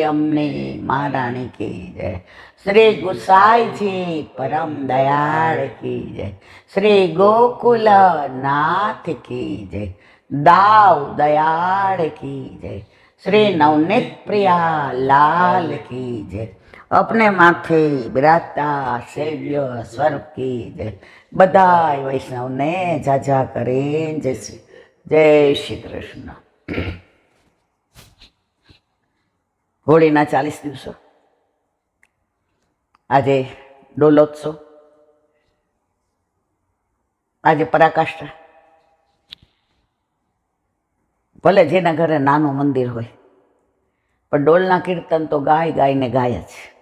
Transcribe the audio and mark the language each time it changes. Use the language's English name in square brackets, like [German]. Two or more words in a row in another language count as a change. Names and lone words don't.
[Hindi] अम्ने महारानी की जय, श्री गुसाई जी परम दयाल की जय, श्री गोकुल नाथ की जय, दाव दयाल की जय, श्री नवनीत प्रिया लाल की जय, अपने माथे बिराजता सेव्य स्वरूप की जय। [Gujarati] બધાય વૈષ્ણવ ને ઝાઝા કરે જય શ્રી કૃષ્ણ। होळीना 40 દિવસો, આજે ડોલોત્સવ, આજે પરાકાષ્ઠા. ભલે જેના ઘરે નાનું મંદિર હોય પણ ડોલના કીર્તન તો ગાય ગાયને ગાય જ.